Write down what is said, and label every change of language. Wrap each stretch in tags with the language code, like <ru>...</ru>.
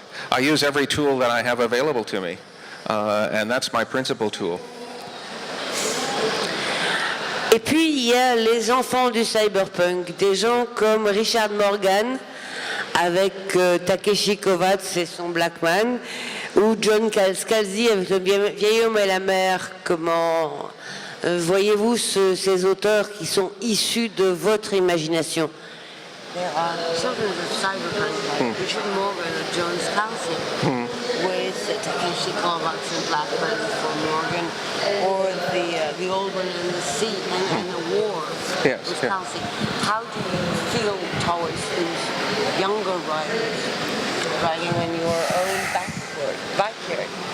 <en>I use every tool that I have available to me, and that's my principal tool.</en> <fr>Et puis il y a les enfants du cyberpunk, des gens comme Richard Morgan avec Takeshi Kovacs et son Blackman, ou John Scalzi avec Le vieil homme et la mer. Comment voyez-vous ces auteurs qui sont issus de votre imagination?</fr> <en>There are children of Cyberpunk like Richard Morgan and John Scalzi with Takeshi Kovacs and Blackman for Morgan, or the old one in the sea and the wars with Scalzi. How do you feel towards these younger writers writing on your own backyard?</en>